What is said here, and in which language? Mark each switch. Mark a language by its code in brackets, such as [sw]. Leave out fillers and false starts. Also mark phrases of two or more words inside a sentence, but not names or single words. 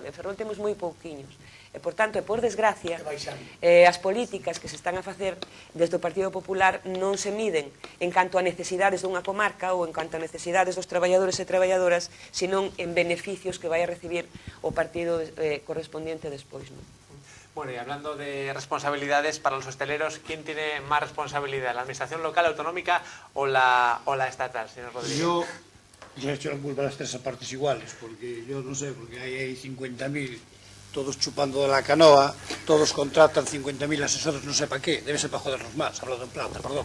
[gl] En Ferrol temos moi pouquiños. E, por tanto, e por desgracia, as políticas que se están a facer desde o Partido Popular non se miden en canto a necesidades dunha comarca ou en canto a necesidades dos traballadores e traballadoras, senón en beneficios que vai a recibir o partido correspondiente despois, non? [es] Bueno, y hablando de responsabilidades para los hosteleros, ¿quién tiene más responsabilidad? ¿La administración local, autonómica o la estatal, señor Rodríguez? Yo le echo la culpa a las tres partes iguales, porque yo no sé, porque hay 50.000 todos chupando de la canoa, todos contratan 50.000 asesores, no sé para qué, debe ser para jodernos más, hablando en plata, perdón.